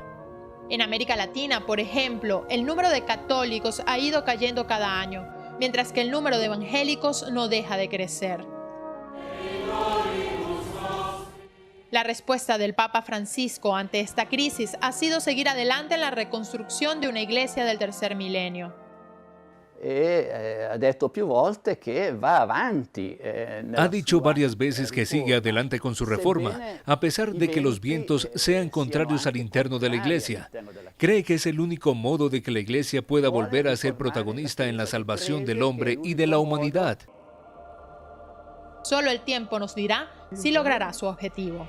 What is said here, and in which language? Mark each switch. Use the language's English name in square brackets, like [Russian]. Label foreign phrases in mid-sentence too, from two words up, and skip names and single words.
[Spanish] En América Latina, por ejemplo, el número de católicos ha ido cayendo cada año, mientras que el número de evangélicos no deja de crecer. La respuesta del Papa Francisco ante esta crisis ha sido seguir adelante en la reconstrucción de una iglesia del tercer milenio. [Italian] ha detto più volte che va avanti. [Spanish] Ha dicho varias veces que sigue adelante con su reforma, a pesar de que los vientos sean contrarios al interno de la Iglesia. Cree que es el único modo de que la Iglesia pueda volver a ser protagonista en la salvación del hombre y de la humanidad. Solo el tiempo nos dirá si logrará su objetivo.